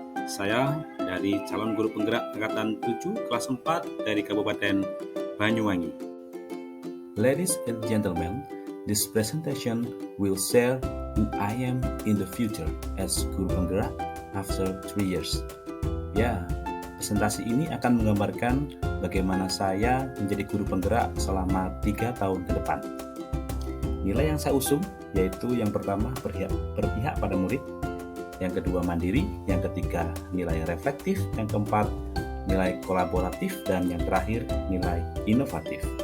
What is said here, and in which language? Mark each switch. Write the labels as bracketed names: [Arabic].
[Indonesian] Saya dari calon guru penggerak angkatan 7 kelas 4 dari Kabupaten Banyuwangi. [English] Ladies and gentlemen, this presentation will share who I am in the future as guru penggerak after 3 years. [Indonesian] Presentasi ini akan menggambarkan bagaimana saya menjadi guru penggerak selama 3 tahun ke depan. Nilai yang saya usung yaitu yang pertama berpihak pada murid, yang kedua mandiri, yang ketiga nilai reflektif, yang keempat nilai kolaboratif, dan yang terakhir nilai inovatif.